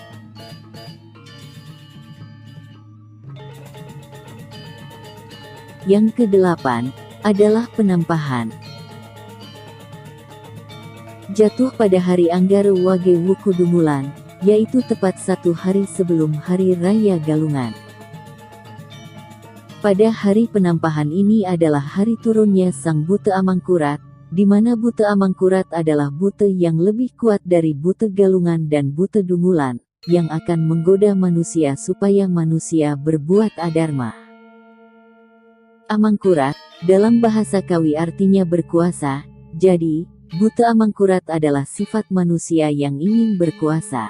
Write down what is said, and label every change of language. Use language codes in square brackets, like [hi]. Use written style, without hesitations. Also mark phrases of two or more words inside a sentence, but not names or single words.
[id] Yang kedelapan, adalah penampahan. Jatuh pada hari Anggara Wage Wuku Dungulan, yaitu tepat 1 hari sebelum Hari Raya Galungan. Pada hari penampahan ini adalah hari turunnya Sang Buta Amangkurat, di mana Buta Amangkurat adalah buta yang lebih kuat dari Buta Galungan dan Buta Dungulan, yang akan menggoda manusia supaya manusia berbuat adharma. Amangkurat, dalam bahasa Kawi artinya berkuasa, jadi, Buta Amangkurat adalah sifat manusia yang ingin berkuasa.